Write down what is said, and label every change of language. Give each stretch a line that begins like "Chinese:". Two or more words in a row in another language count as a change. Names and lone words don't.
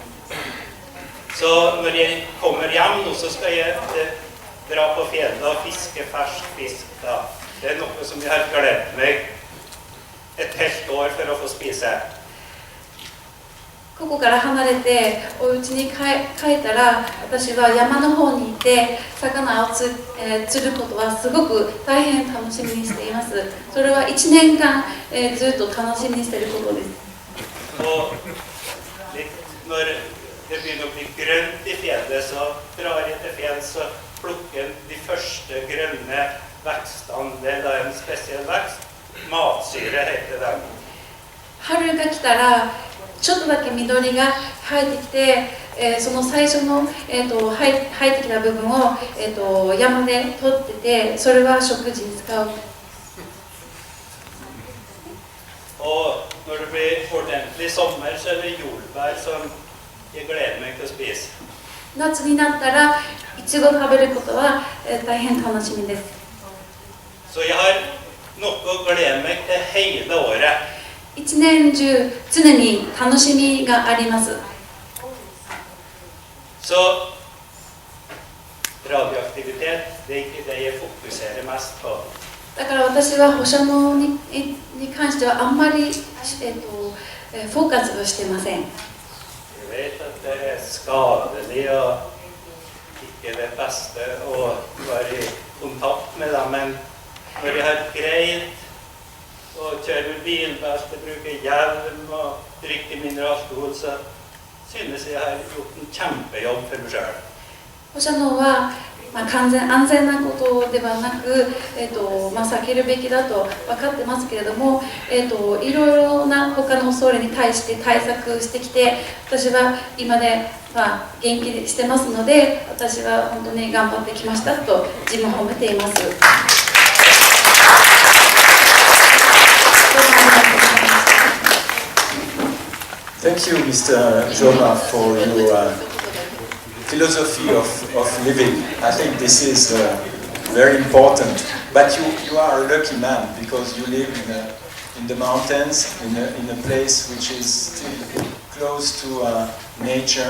Norwegian: Så når jeg kommer hjem nå, så skal jeg dra på fjellet og fiske fersk fisk da. Det er noe som jeg har gledet meg et helt år for å få spise.
Japanese: ここから離れてお家に帰ったら、私は山の方に行って魚を釣ることはすごく大変楽しみにしています。それは1年間、ずっと楽しみにしていることです。
Norwegian: Og når det begynner å bli grønt i fjellet, så drar jeg til fjells og plukker de første grønne vekstene. Det er da en spesiell vekst. Matsyre heter den.
Japanese: 春が来たらちょっとだけ緑が生えてきて、その最初の、生えてきた部分を、山で取ってて、それは食事に使う。
Norwegian: Og når det blir ordentlig sommer, så er det jordbær som jeg gleder meg til å spise.
Japanese: 夏になったらいちごを食べることは、大変楽しみです。
Norwegian: Så jeg har noe å glede meg til hele året.
Japanese: 一年中常に楽しみがあります。
Norwegian: Så radioaktivitet, det er ikke det jeg fokuserer mest på.
Japanese: だから私は放射能に関してはあんまり、フォーカスをしていません。
Norwegian: Jeg vet at det er skadelig og ikke det beste å være i kontakt med dem, men når jeg har greid å kjøre bilbelte, bruke hjelm og drikke mindre alkohol, så synes jeg har gjort en kjempejobb for meg selv.
Japanese: 放射能は、完全安全なことではなく、避けるべきだと分かってますけれども、いろいろな他の恐れに対して対策してきて、私は今で、元気にしてますので、私は本当に頑張ってきましたと自分を褒めています。
English: Thank you, Mr. Joma, for your philosophy of living. I think this is very important. But you are a lucky man because you live in the mountains, in a place which is still close to nature.